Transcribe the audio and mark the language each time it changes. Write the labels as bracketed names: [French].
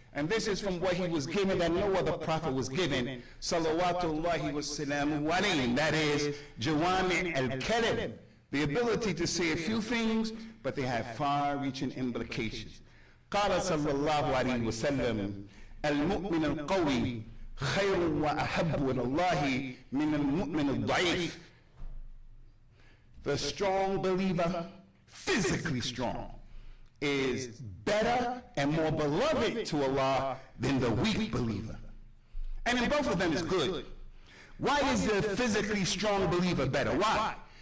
[English] And this is from what he was given that no other prophet was given. [Arabic] Salawatullahi wa salamu alayhi. [English] That is, [Arabic] Jawami al-Kalim. [English] The ability to say a few things, but they have far-reaching implications. [Arabic] قال صلى الله عليه وسلم المؤمن القوي خير وأحب إلى الله من المؤمن الضعيف. [English] The strong believer, physically strong, is better and more beloved to Allah than the weak believer. And in both of them is good. Why is the physically strong believer better? Why?